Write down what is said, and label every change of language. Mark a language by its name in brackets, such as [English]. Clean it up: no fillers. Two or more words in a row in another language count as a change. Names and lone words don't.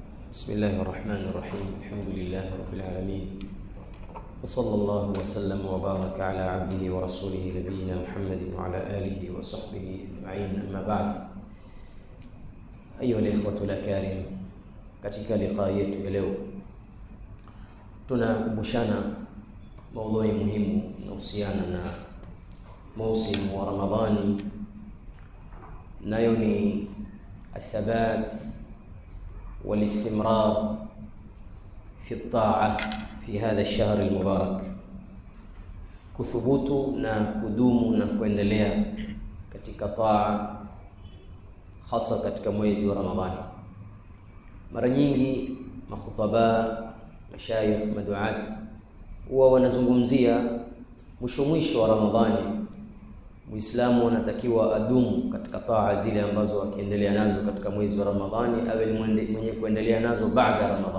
[Arabic] بسم الله الرحمن الرحيم. الحمد لله رب العالمين، وصلى الله وسلم وبارك على عبده ورسوله نبينا محمد وعلى آله وصحبه أجمعين. أما بعد، أيها الإخوة الأكارم، [Swahili] katika liqa yetu ya leo tunakumbushana maudhui muhimu inahusiana na mausimu wa Ramadhani, nayo ni athabat [Arabic] والاستمرار في الطاعة في هذا الشهر المبارك, [Swahili] kuthubutu na kudumu na kuendelea katika taa, hasa katika mwezi wa Ramadhani. Mara nyingi makhutaba, mashayikh, maduat huwa wanazungumzia mwisho wa Ramadhani Muislamu anatakiwa adumu katika taa zile ambazo akiendelea nazo katika mwezi wa Ramadhani awe ni mwenye kuendelea nazo baada ya Ramadhani.